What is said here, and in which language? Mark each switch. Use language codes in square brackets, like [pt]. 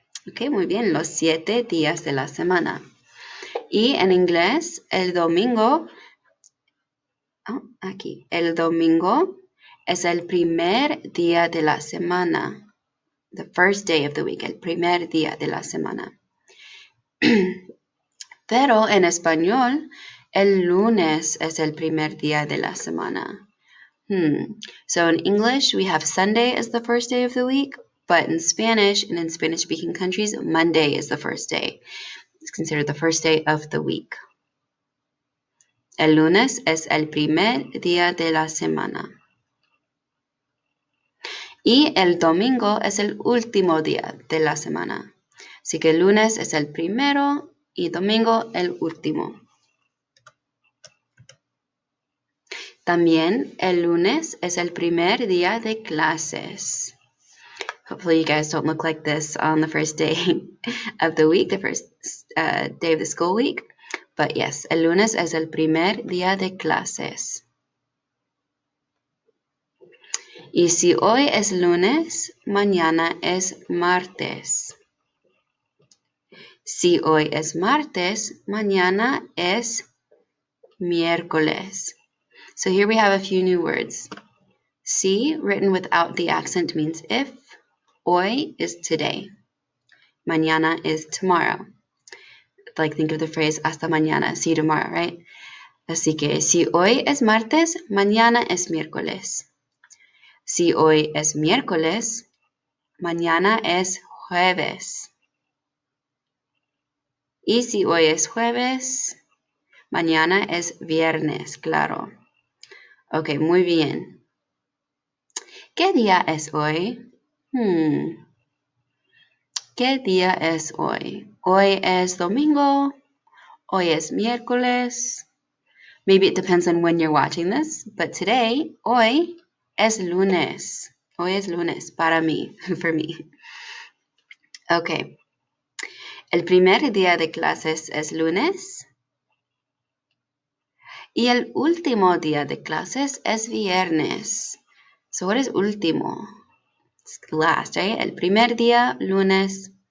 [es] Ok, muy bien, los 7 días de la semana. Y en inglés, el domingo, el domingo es el primer día de la semana. [en] The first day of the week, [es] el primer día de la semana. Pero en español, el lunes es el primer día de la semana. [en] So in English, we have Sunday as the first day of the week, but in Spanish and in Spanish-speaking countries, Monday is the first day. It's considered the first day of the week. [es] El lunes es el primer día de la semana. Y el domingo es el último día de la semana. Así que el lunes es el primero y domingo el último. También el lunes es el primer día de clases. [en] Hopefully you guys don't look like this on the first day of the week, the first day of the school week. [es] But yes, el lunes es el primer día de clases. Y si hoy es lunes, mañana es martes. Si hoy es martes, mañana es miércoles. [en] So here we have a few new words. Si, written without the accent, means if. Hoy is today. Mañana is tomorrow. Like think of the phrase [es] hasta mañana, [en] see you tomorrow, right? [es] Así que si hoy es martes, mañana es miércoles. Si hoy es miércoles, mañana es jueves. Y si hoy es jueves, mañana es viernes, claro. Ok, muy bien. ¿Qué día es hoy? ¿Qué día es hoy? Hoy es domingo. Hoy es miércoles. [en] Maybe it depends on when you're watching this, but today, [es] hoy es lunes. Hoy es lunes para mí, [en] for me. [es] Okay. El primer día de clases es lunes. Y el último día de clases es viernes. [en] So what is último? It's the last, right? [es] El primer día, lunes.